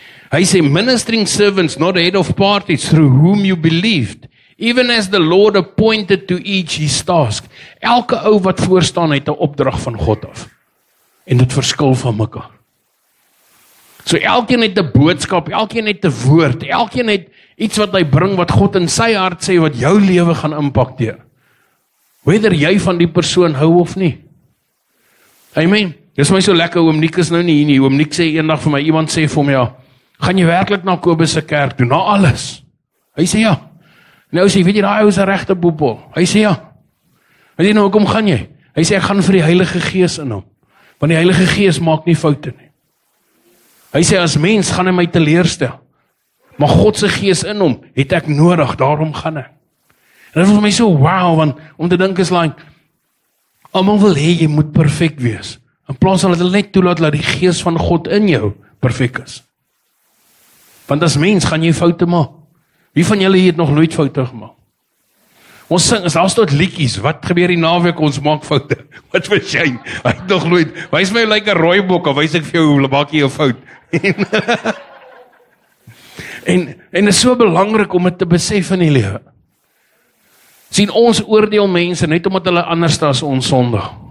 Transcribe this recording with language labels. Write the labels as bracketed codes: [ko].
[en] Hy sê, ministering servants, not head of parties, through whom you believed, even as the Lord appointed to each his task. [af] Elke ou wat voorstaan het 'n opdrag van God af. En dit verskil van mekaar. So elkeen het 'n boodskap, elkeen het 'n woord, elkeen het iets wat hy bring wat God in sy hart sê wat jou lewe gaan impakteer. Whether jy van die persoon hou of nie. Amen. Dis my so lekker, oom Nick is nou nie hier nie. Oom Nick sê eendag vir my, iemand sê vir hom, ja, gaan jy werklik na Kobus se kerk toe, na alles? Hy sê ja. Nou sê, weet jy, daai ou is 'n regte boepel. Hy sê ja. Hy sê, nou, hoekom gaan jy? Hy sê, ek gaan vir die Heilige Gees in hom. Want die Heilige Gees maak nie foute nie. Hy sê, as mens gaan hy my teleurstel. Maar God se Gees in hom het ek nodig, daarom gaan ek. En dit was my so, wow, want om te dink is like, almal wil hê jy moet perfek wees. In plaas van dat hulle net toelaat dat die Gees van God in jou perfek is. Want as mens gaan jy foute maak. Wie van julle het nog nooit foute gemaak? Ons sing, as daar staan liedjies, wat gebeur die naweek, ons maak foute. Wat vir shame, hy het nog nooit, wys my like 'n rooi bok, of wys ek vir jou, hoe maak jy 'n fout? En is so belangrik om dit te besef in die lewe. Sien, ons oordeel mense net omdat hulle anders as ons sondig.